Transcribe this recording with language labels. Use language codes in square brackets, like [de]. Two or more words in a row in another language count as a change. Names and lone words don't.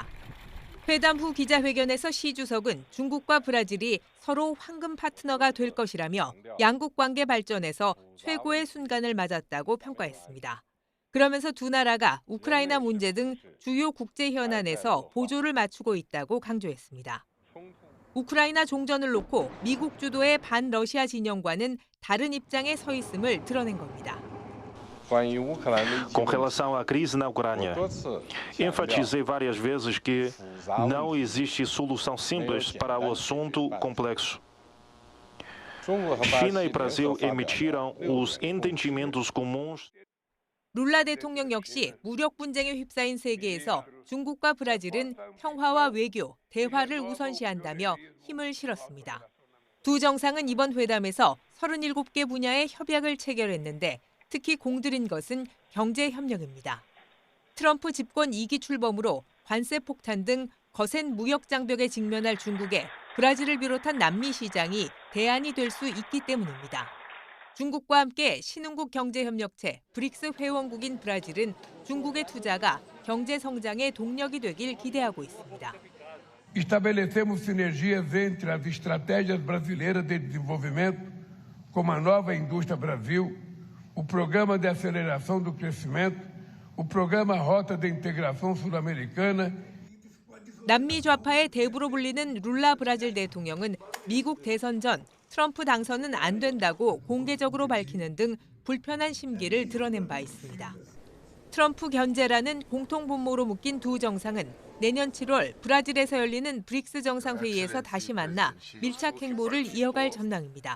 [ko] 회담 후 기자회견에서 시 주석은 중국과 브라질이 서로 황금 파트너가 될 것이라며 양국 관계 발전에서 최고의 순간을 맞았다고 평가했습니다. 그러면서 두 나라가 우크라이나 문제 등 주요 국제 현안에서 보조를 맞추고 있다고 강조했습니다. 우크라이나 종전을 놓고 미국 주도의 반러시아 진영과는 다른 입장에 서 있음을 드러낸 겁니다. [pt] Com relação à crise na Ucrânia, enfatizei várias vezes que não existe solução simples para o assunto complexo. China e Brasil emitiram os entendimentos comuns. [ko] 룰라 대통령 역시 무력 분쟁에 휩싸인 세계에서 중국과 브라질은 평화와 외교, 대화를 우선시한다며 힘을 실었습니다. 두 정상은 이번 회담에서 37개 분야의 협약을 체결했는데 특히 공들인 것은 경제 협력입니다. 트럼프 집권 2기 출범으로 관세 폭탄 등 거센 무역 장벽에 직면할 중국에 브라질을 비롯한 남미 시장이 대안이 될 수 있기 때문입니다. 중국과 함께 신흥국 경제협력체 브릭스 회원국인 브라질은 중국의 투자가 경제 성장의 동력이 되길 기대하고 있습니다. [pt] Estabelecemos sinergias entre as estratégias brasileiras de desenvolvimento, como a nova Indústria Brasil, o Programa de Aceleração do Crescimento, o Programa Rota de Integração Sul-Americana. [ko] 남미 좌파의 대부로 불리는 룰라 브라질 대통령은 미국 대선 전 트럼프 당선은 안 된다고 공개적으로 밝히는 등 불편한 심기를 드러낸 바 있습니다. 트럼프 견제라는 공통분모로 묶인 두 정상은 내년 7월 브라질에서 열리는 브릭스 정상회의에서 다시 만나 밀착 행보를 이어갈 전망입니다.